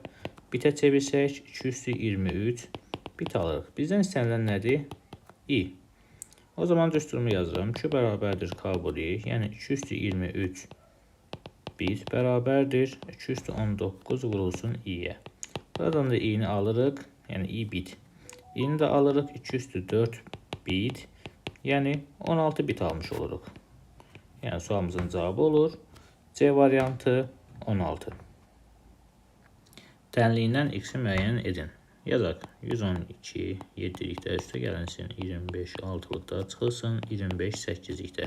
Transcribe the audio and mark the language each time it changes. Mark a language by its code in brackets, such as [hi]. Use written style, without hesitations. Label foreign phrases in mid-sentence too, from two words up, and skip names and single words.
[az] Bitə çevirsək 2 üstü 23 bit alırıq. Bizdən istənilən nədir? I. O zaman düsturumu yazıram. Q bərabərdir K vur I, yəni 2 üstü 23 bit bərabərdir 2 üstü 19 vurulsun I-yə. Buradan da I-ni alırıq, yəni I bit. I-ni də alırıq 2 üstü 4 bit, yəni 16 bit almış oluruq. Yəni sualımızın cavabı olur C variantı 16. Tənliyindən x-i müəyyən edin. Yazaq. 112 7-likdə üstə gəlinsin 25 6-lıqda çıxılsın 25 8-likdə.